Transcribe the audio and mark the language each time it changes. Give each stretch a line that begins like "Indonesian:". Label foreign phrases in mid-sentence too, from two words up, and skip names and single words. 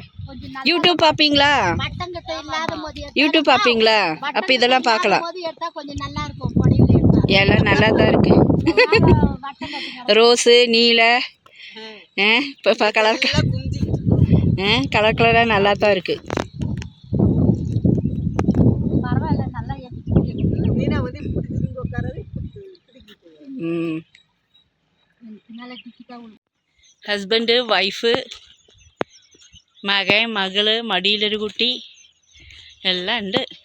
Tamil: யூடியூப் பார்ப்பீங்களா? யூடியூப் பார்ப்பீங்களா? அப்போ இதெல்லாம் பார்க்கலாம். எல்லாம் நல்லா தான் இருக்கு. ரோஸு நீல இப்போ கலர் கலர் கலராக நல்லா தான் இருக்கு.
English: husband wife
Malayalam: മകൻ മകള് മടിയിലൊരു കുട്ടി എല്ലാം ഉണ്ട്.